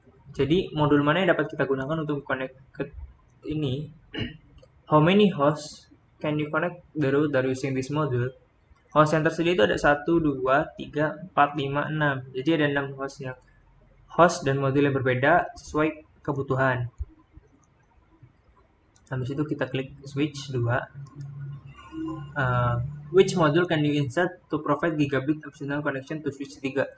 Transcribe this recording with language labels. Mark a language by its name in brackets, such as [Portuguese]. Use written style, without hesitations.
[Indonesian] Jadi modul mana yang dapat kita gunakan untuk connect ke ini? [English] How many hosts can you connect the router using this module? [Indonesian] Host yang tersedia itu ada 1, 2, 3, 4, 5, 6. Jadi ada 6 host dan modul yang berbeda sesuai kebutuhan. Habis itu kita klik switch 2. [English] Which module can you insert to provide gigabit optional connection to switch 3?